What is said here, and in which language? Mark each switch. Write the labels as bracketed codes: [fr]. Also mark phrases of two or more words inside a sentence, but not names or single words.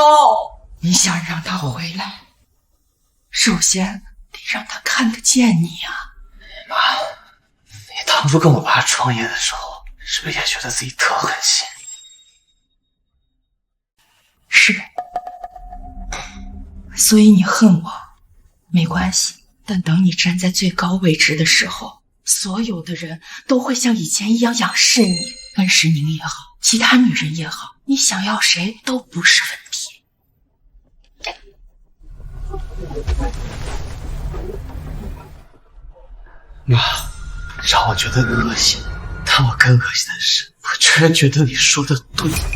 [zh] 你想讓他回來，首先得讓他看得見你啊。媽，你當初跟我爸創業的時候，是不是也覺得自己特狠心？是的。所以你恨我沒關係，但等你站在最高位置的時候，所有的人都會像以前一樣仰視你。溫世寧也好，其他女人也好，你想要誰都不是問題。媽，讓我覺得惡心，但我更惡心的是，我居然覺得你說的對。